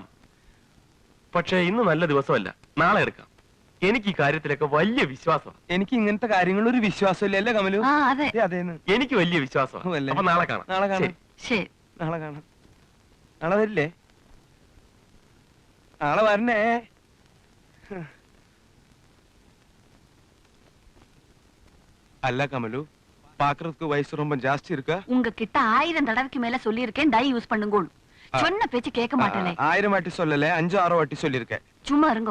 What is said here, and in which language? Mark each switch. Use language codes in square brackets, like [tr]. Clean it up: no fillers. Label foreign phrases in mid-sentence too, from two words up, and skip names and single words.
[ml] പക്ഷെ ഇന്ന് നല്ല ദിവസമല്ല, നാളെ എടുക്കാം. എനിക്ക് ഈ കാര്യത്തിലൊക്കെ വലിയ വിശ്വാസമാണ്. എനിക്ക് ഇങ്ങനത്തെ കാര്യങ്ങളിൽ ഒരു വിശ്വാസമില്ല. അല്ലേ കമലു? അതെ. അതേന്ന്. എനിക്ക് വലിയ വിശ്വാസമാണ്. അപ്പൊ നാളെ കാണാം. ശരി. നാളെ കാണാം. നാളെ വരില്ലേ? നാളെ വരണേ. [ta] அல்ல கமலு, பாக்குறதுக்கு வயசு ரொம்ப ஜாஸ்தி இருக்கா? உங்ககிட்ட 1000 தடவைக்கு மேல சொல்லியிருக்கேன் [en] dye use [ta] பண்ணுங்க. சொன்ன பேச்சு கேட்க மாட்டேனே. 1000 வாட்டி சொல்லல, 5-6 வாட்டி சொல்லிருக்கேன். சும்மா இருங்கோ.